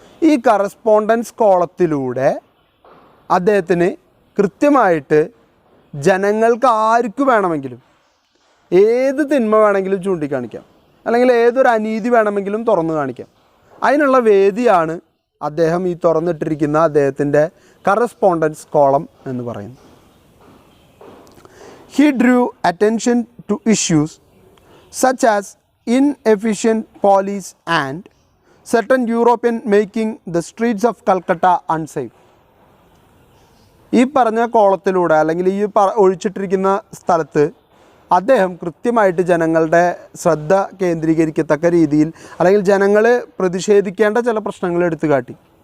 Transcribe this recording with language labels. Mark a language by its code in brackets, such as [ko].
[ml] ഈ കറസ്പോണ്ടൻസ് കോളത്തിലൂടെ അദ്ദേഹത്തിന് കൃത്യമായിട്ട് ജനങ്ങൾക്ക് ആർക്ക് വേണമെങ്കിലും ഏത് തിന്മ വേണമെങ്കിലും ചൂണ്ടിക്കാണിക്കാം, അല്ലെങ്കിൽ ഏതൊരു അനീതി വേണമെങ്കിലും തുറന്നു കാണിക്കാം. അതിനുള്ള വേദിയാണ് അദ്ദേഹം ഈ തുറന്നിട്ടിരിക്കുന്ന അദ്ദേഹത്തിൻ്റെ കറസ്പോണ്ടൻസ് കോളം എന്ന് പറയുന്നത്. [en] He drew attention to issues such as inefficient police and certain European making the streets of Calcutta unsafe. [ml] ഈ പറഞ്ഞ കോളത്തിലൂടെ അല്ലെങ്കിൽ ഈ ഒഴിച്ചിട്ടിരിക്കുന്ന സ്ഥലത്ത് അദ്ദേഹം കൃത്യമായിട്ട് ജനങ്ങളുടെ ശ്രദ്ധ കേന്ദ്രീകരിക്കത്തക്ക രീതിയിൽ അല്ലെങ്കിൽ ജനങ്ങൾ പ്രതിഷേധിക്കേണ്ട ചില പ്രശ്നങ്ങൾ എടുത്തു കാട്ടി.